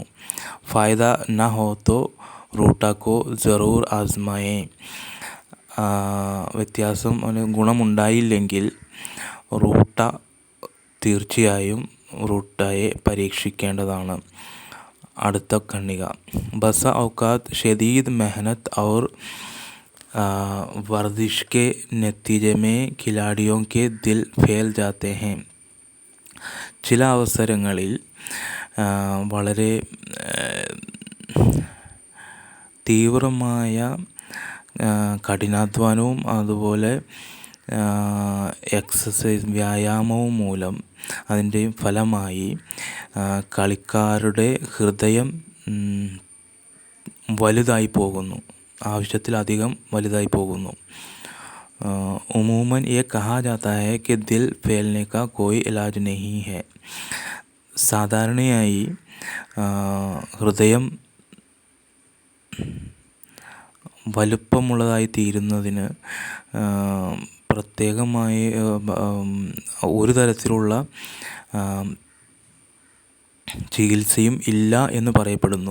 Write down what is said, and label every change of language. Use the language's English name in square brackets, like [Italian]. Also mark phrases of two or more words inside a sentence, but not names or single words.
[Urdu] فائدہ نہ ہو تو روٹا کو ضرور آزمائے. [Malayalam] വ്യത്യാസം ഗുണമുണ്ടായില്ലെങ്കിൽ റൂട്ട തീർച്ചയായും റൂട്ടായെ പരീക്ഷിക്കേണ്ടതാണ്. അടുത്ത ഖണ്ഡിക. [Urdu] بسا اوقات شدید محنت اور ورزش کے نتیجے میں کھلاڑیوں کے دل پھیل جاتے ہیں. [Malayalam] ചില അവസരങ്ങളിൽ വളരെ തീവ്രമായ കഠിനാധ്വാനവും അതുപോലെ എക്സസൈസ് വ്യായാമവും മൂലം അതിൻ്റെ ഫലമായി കളിക്കാരുടെ ഹൃദയം വലുതായി പോകുന്നു, ആവശ്യത്തിലധികം വലുതായി പോകുന്നു. [Urdu] عموماً یہ کہا جاتا ہے کہ دل پھیلنے کا کوئی علاج نہیں ہے. [Malayalam] സാധാരണയായി ഹൃദയം വലുപ്പമുള്ളതായി തീരുന്നതിന് പ്രത്യേകമായി ഒരു തരത്തിലുള്ള ചികിത്സയും ഇല്ല എന്ന് പറയപ്പെടുന്നു.